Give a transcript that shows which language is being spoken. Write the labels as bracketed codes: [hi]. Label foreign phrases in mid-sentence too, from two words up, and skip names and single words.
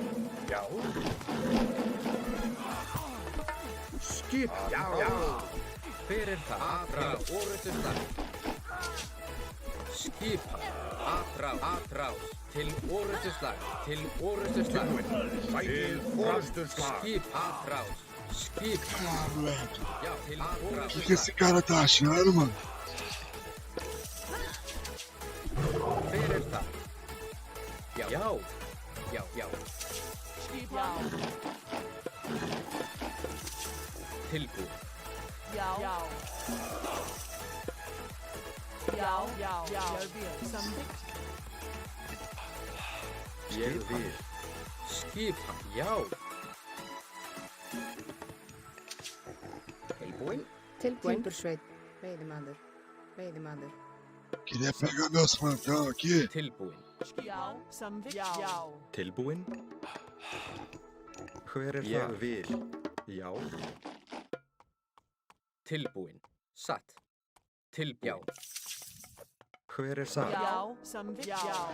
[is] Já. Skip. Já. Hver er það? Atrás. Orrustuslag. Skipan. Atrás. Til orrustuslag. Til orrustuslag. Sækið orrustu slag. Skip. Atrás. Skip. [pt] Ah, moleque. [is] Já. Til [pt] O que [is] orrustuslag. [pt] que esse cara tá achando, mano? [is] Hver er það? Já. Skipan. Tilbúinn. Já. Samþykkt. Ég vil. Skipan. Já. Tilbúinn. Tilbúinn. Timbursveit, veiðimaður, veiðimaður. [pt] Queria pegar meus plantão aqui. [is] Tilbúin. Já, samþykkt. Já. Tilbúin? Hver er Ég það? vil. Já. Tilbúin. Satt. Tilbúin. Hver er það? Já, samþykkt. Já.